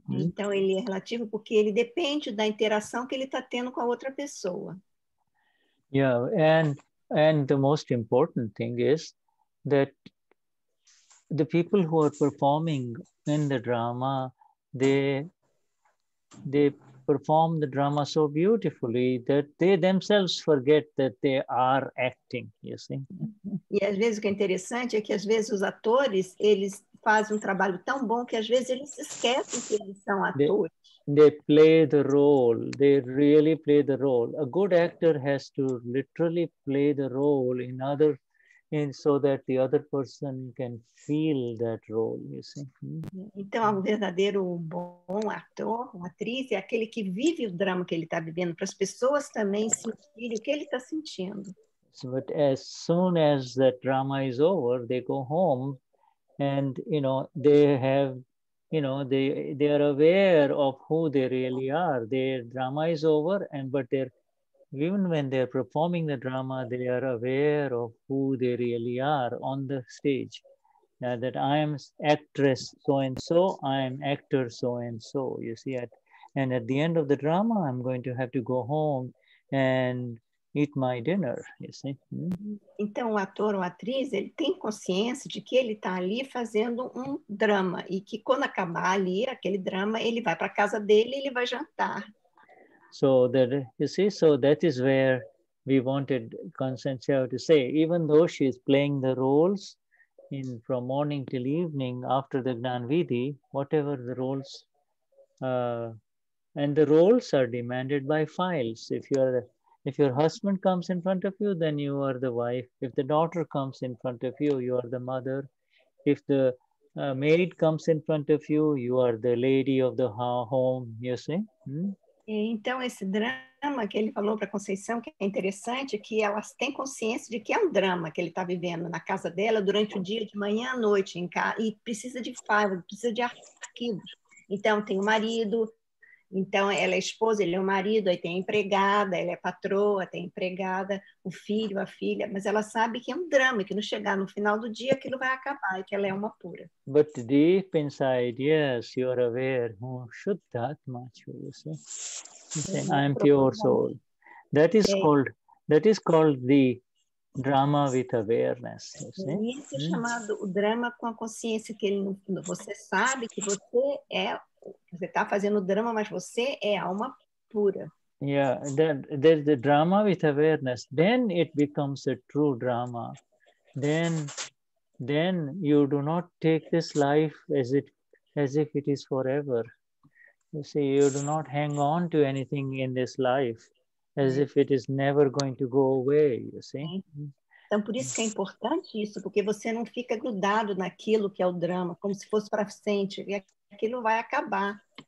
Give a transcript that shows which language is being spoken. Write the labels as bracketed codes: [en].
[pt] Então ele é relativo porque ele depende da interação que ele está tendo com a outra pessoa. [en] Yeah, and the most important thing is that the people who are performing in the drama, they perform the drama so beautifully that they themselves forget that they are acting, you see. [pt] E às vezes o que é interessante é que às vezes os atores, eles fazem um trabalho tão bom que às vezes eles esquecem que eles são atores. [en] They play the role, they really play the role. A good actor has to literally play the role. In and so that the other person can feel that role, you see. [pt] Então, o verdadeiro bom ator, uma atriz, é aquele que vive o drama que ele está vivendo, para as pessoas também sentirem o que ele está sentindo. [en] So, but as soon as that drama is over, they go home and, they have, they are aware of who they really are. Their drama is over, but even when they're performing the drama, they are aware of who they really are on the stage. That I am actress so-and-so, I am actor so-and-so, you see. And at the end of the drama, I'm going to have to go home and eat my dinner, you see. [pt] Então, o ator ou a atriz, ele tem consciência de que ele está ali fazendo um drama e que quando acabar ali, aquele drama, ele vai para a casa dele e ele vai jantar. [en] So that, you see, so that is where we wanted Constantia to say, even though she is playing the roles from morning till evening after the Gnan Vidhi, whatever the roles, and the roles are demanded by files. If your husband comes in front of you, then you are the wife. If the daughter comes in front of you, you are the mother. If the maid comes in front of you, you are the lady of the home, you see. [pt] Então, esse drama que ele falou para a Conceição, que é interessante, é que elas têm consciência de que é um drama que ele está vivendo na casa dela durante o dia, de manhã à noite, em casa, e precisa de files, precisa de arquivos. Então, tem o marido, então ela é esposa, ele é o marido, aí tem a empregada, ela é patroa, tem a empregada, o filho, a filha, mas ela sabe que é um drama, que no chegar no final do dia aquilo vai acabar, e que ela é uma pura. [en] But deep inside, yes, you are aware, Vishuddhatma, you see. I am pure soul. That is called the drama with awareness. You see? [pt] Isso é chamado o drama com a consciência, que você sabe que você está fazendo drama, mas você é alma pura. [en] Yeah, there's the drama with awareness. Then it becomes a true drama. Then you do not take this life as if it is forever. You see, you do not hang on to anything in this life as if it is never going to go away, you see. [pt] Então, por isso que é importante isso, porque você não fica grudado naquilo que é o drama, como se fosse para sempre, e aquilo vai acabar.